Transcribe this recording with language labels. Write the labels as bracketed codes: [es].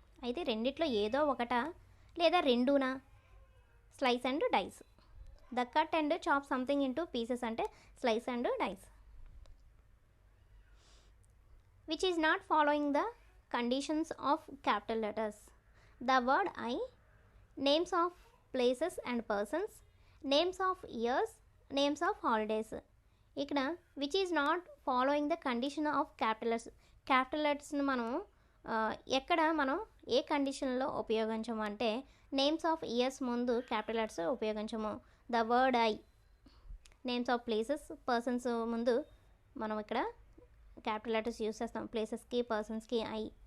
[te] అయితే రెండిట్లో ఏదో ఒకటా లేదా రెండునా? [en] Slice and dice. The cut and chop something into pieces అంటే slice and dice. Which is not following the conditions of capital letters. The word I, names of places and persons, names of years, names of holidays. [te] ఇక్కడ [en] which is not following the condition of capital లెటర్స్ని [te] మనం ఎక్కడ మనం ఏ కండిషన్లో ఉపయోగించము అంటే [en] names of years [te] ముందు capital letters ఉపయోగించము. [en] the word I, names of places, [te] persons ముందు మనం ఇక్కడ క్యాపిటల్ లెటర్స్ యూస్ చేస్తాం. ప్లేసెస్కి, పర్సన్స్కి ఐ.